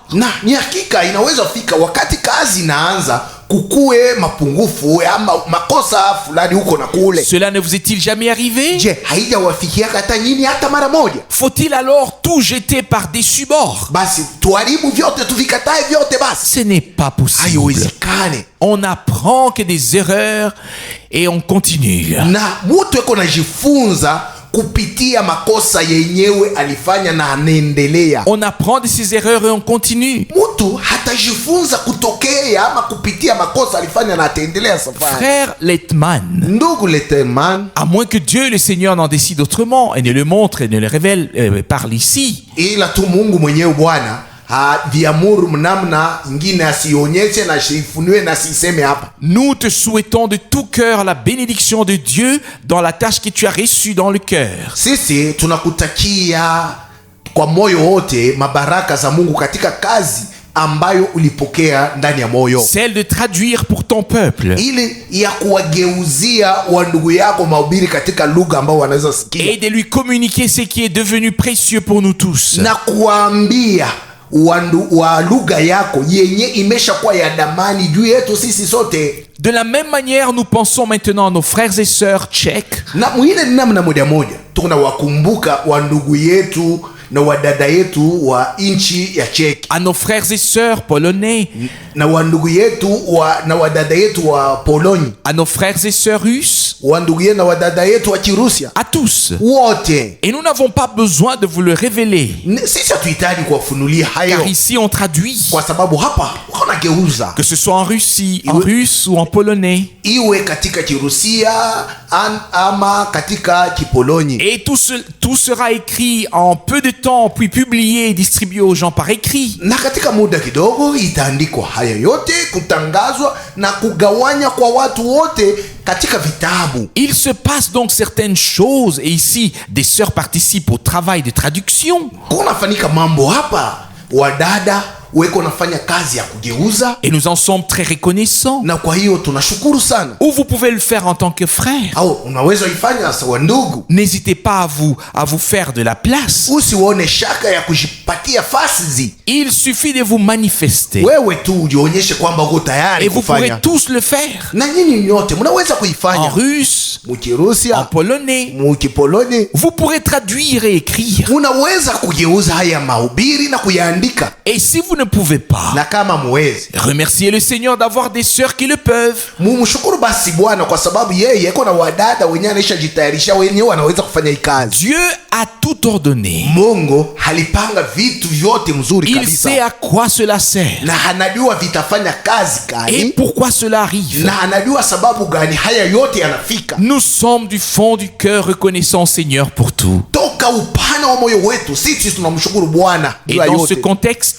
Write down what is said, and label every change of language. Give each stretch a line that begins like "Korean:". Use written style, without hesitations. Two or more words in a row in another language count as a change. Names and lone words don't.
Swahili: Na ni hakika inaweza fika wakati kazi inaanza kukue mapungufu ama makosa fulani huko na kule.
French: Cela ne vous est-il jamais arrivé?
Swahili: Je, haijawafikia hata nyinyi hata mara moja?
French: Faut-il alors tout jeter par-dessus bord?
Swahili: Basi tuharibu vyote, tuvikatae vyote? Basi
French: Ce n'est pas possible.
Swahili: haiwezekane.
French: On apprend que des erreurs et on continue.
Swahili: Na mtu eko najifunza kupitia makosa yenyewe alifanya na anaendelea.
French: On apprend de ces erreurs et on continue.
Swahili: Mtu hatajifunza kutokea ama kupitia makosa alifanya na ataendelea safari.
French: Frère Letman,
Swahili: Ndugu Letterman,
French: à moins que Dieu le Seigneur n'en décide autrement et ne le montre et ne le révèle par ici,
Swahili: ila tu Mungu mwenyewe Bwana viamuru namna ingine asionyeshe na asifunue na asiseme hapa.
French: nous te souhaitons de tout cœur la bénédiction de Dieu dans la tâche que tu as reçue dans le cœur.
Swahili: Sisi tunakutakia kwa moyo wote mabaraka za Mungu katika kazi ambayo ulipokea ndani ya moyo,
French: Celle de traduire pour ton peuple
Swahili: ili ya kuwageuzia wandugu yako mahubiri katika lugha ambao wanaweza sikia,
French: et de lui communiquer ce qui est devenu précieux pour nous tous.
Swahili: na kuwaambia wa lugha yako yenye imeshakuwa ya damani juu yetu sisi sote.
French: De la même manière, nous pensons maintenant à nos frères et sœurs tchèques,
Swahili: Na mwingine ni namna moja moja tunawakumbuka wandugu yetu na wadada yetu wa nchi ya Czech,
French: à nos frères et sœurs polonais,
Swahili: na wandugu yetu na wadada yetu wa Poloni,
French: à nos frères et sœurs russes,
Swahili: wandugu yetu na wadada yetu wa Kirusia,
French: à tous.
Swahili: wote.
French: Et nous n'avons pas besoin de vous le révéler,
Swahili: Sisi hatuhitaji kuwafunulia hayo,
French: car ici on traduit,
Swahili: kwa sababu hapa wanageuza,
French: que ce soit en Russie, en russe ou en polonais.
Swahili: iwe katika Kirusia ama katika Kipoloni.
French: Et tout sera écrit en peu de temps, puis publié et distribué aux gens par écrit.
Swahili: Na katika muda kidogo itaandikwa haya yote, kutangazwa na kugawanya kwa watu wote katika vitabu.
French: Il se passe donc certaines choses, et ici des sœurs participent au travail de traduction.
Swahili: Kunafanyika mambo hapa, wadada weko nafanya kazi ya kugeuza,
French: Et nous en sommes très reconnaissants.
Swahili: na kwa hiyo tunashukuru sana.
French: Ou vous pouvez le faire en tant que frère.
Swahili: Au unaweza ifanya sawa ndugu,
French: N'hésitez pas à vous faire de la place.
Swahili: usione shaka ya kujipatia fasi.
French: Il suffit de vous manifester.
Swahili: Wewe tu ujionyeshe kwamba uko tayari
French: Et vous pourrez
Swahili: kufanya,
French: tous le faire.
Swahili: na nyinyi nyote mnaweza
French: En
Swahili: kuifanya,
French: russe, en
Swahili: Mukirusia,
French: polonais.
Swahili: Mukipoloni.
French: Vous pourrez traduire et écrire.
Swahili: Unaweza kugeuza haya mahubiri na kuyaandika,
French: Et si vous ne pouvez pas,
Swahili: na kama muwezi,
French: remerciez le Seigneur d'avoir des sœurs qui le peuvent.
Swahili: mumshukuru basi Bwana kwa sababu yeye iko na wadada wenyewe anashajitayarisha wenyewe wanaweza kufanya hii kazi.
French: Dieu a tout ordonné.
Swahili: Mungu halipanga vitu vyote mzuri
French: Il sait
Swahili: kabisa,
French: à quoi cela sert
Swahili: na anajua vitafanya kazi
French: et
Swahili: gani,
French: pourquoi cela arrive.
Swahili: na anajua sababu gani haya yote yanafika.
French: Nous sommes du fond du cœur reconnaissants, Seigneur, pour tout.
Swahili: Toka upana wa moyo wetu sisi tunamshukuru Bwana
French: Et
Swahili: juu ya
French: dans ce
Swahili: yote,
French: contexte,